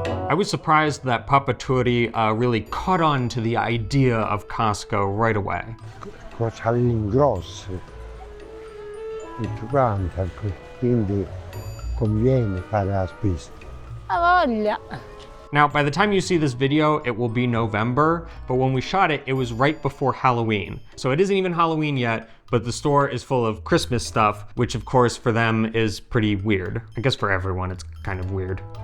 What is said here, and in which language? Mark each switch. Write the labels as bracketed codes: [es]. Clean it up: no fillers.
[en] I was surprised that Papa Turi really caught on to the idea of Costco right away. [it] Cosa all'ingrosso, tutto quanto, quindi conviene fare la spesa. Ha voglia. [en] Now, by the time you see this video, it will be November, but when we shot it, it was right before Halloween. So it isn't even Halloween yet, but the store is full of Christmas stuff, which of course for them is pretty weird. I guess for everyone, it's kind of weird.